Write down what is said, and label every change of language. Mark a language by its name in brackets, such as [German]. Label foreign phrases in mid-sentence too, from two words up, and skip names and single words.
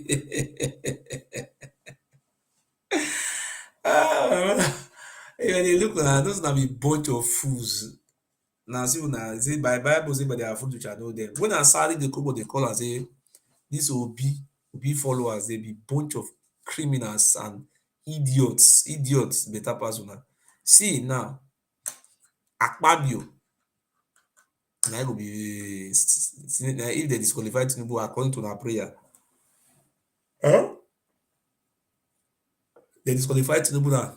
[Nigerian Pidgin] They look like those na be bunch of fools. Now see una say by Bible say by their fruit you shall know them. When I saw the couple they call and say this Obi followers, they be bunch of criminals and idiots better pass una. See now, Akpabio na go be if they disqualify Tinubu according to our prayer. They disqualify Tinubu now.